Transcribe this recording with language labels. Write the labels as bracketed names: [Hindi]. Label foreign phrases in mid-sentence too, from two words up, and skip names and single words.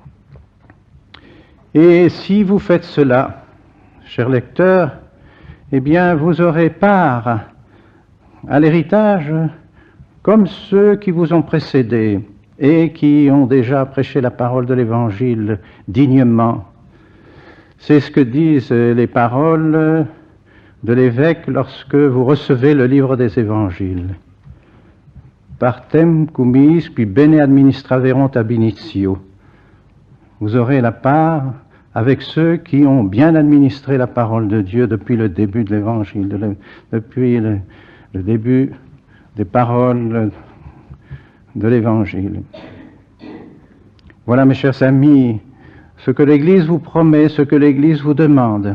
[French] Et si vous faites cela, chers lecteurs, eh bien vous aurez part à l'héritage comme ceux qui vous ont précédés et qui ont déjà prêché la parole de l'Évangile dignement. C'est ce que disent les paroles de l'évêque lorsque vous recevez le livre des Évangiles. [Latin] Partem cumis qui bene administraverunt ab initio. [French] Vous aurez la part avec ceux qui ont bien administré la parole de Dieu depuis le début de l'Évangile, depuis le début des paroles de l'Évangile. Voilà, mes chers amis, ce que l'Église vous promet, ce que l'Église vous demande.